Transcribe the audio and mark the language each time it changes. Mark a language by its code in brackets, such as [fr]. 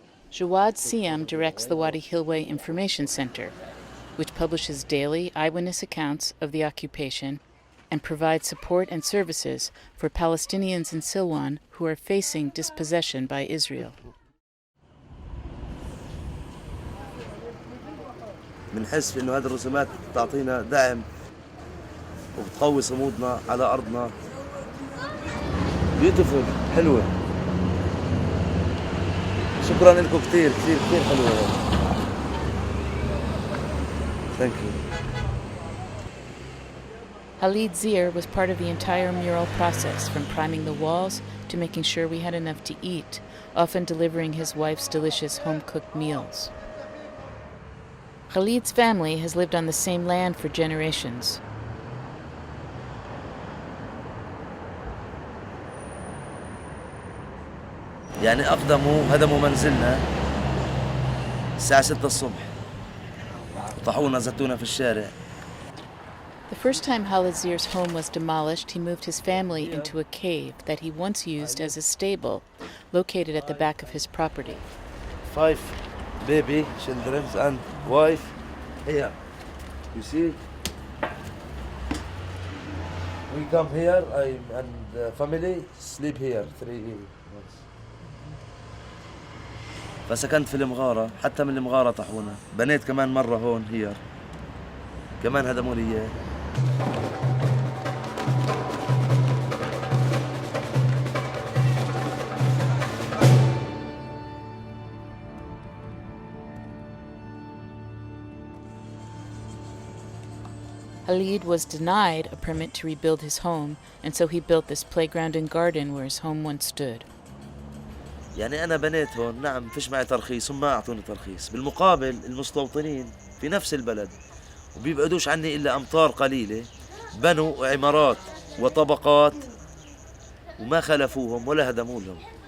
[en] Jawad Siam directs the Wadi Hilway Information Center, which publishes daily eyewitness accounts of the occupation and provides support and services for Palestinians in Silwan who are facing dispossession by Israel. [ar] بنحس إنه هذه الرسومات تعطينا دعم وبتقوي صمودنا على أرضنا. [en] beautiful [ar] حلوة. شكرا لكم كثير كثير كثير حلوة. [en] Thank you. Khalid Zir was part of the entire mural process, from priming the walls to making sure we had enough to eat, often delivering his wife's delicious home-cooked meals. Khalid's family has lived on the same land for generations. [ar] يعني أقدموا هدموا منزلنا الساعة 6 الصبح وطحونا زتونا في الشارع. [en] The first time Khalid Zir's home was demolished, he moved his family into a cave that he once used as a stable, located at the back of his property. 5 baby children and wife here. You see? We come here and family sleep here 3 months. [ar] فسكنت في المغارة، حتى من المغارة طحونا. بنيت كمان مرة هون [en] Here. [ar] كمان هدموا لي إياه. [en] Khalid was denied a permit to rebuild his home, and so he built this playground and garden where his home once stood. [ar] يعني أنا بنيت هون، نعم فيش معي ترخيص وما أعطوني ترخيص. بالمقابل المستوطنين في نفس البلد وبيبعدوش عني إلا أمتار قليلة بنوا عمارات وطبقات وما خلفوهم ولا هدموا لهم.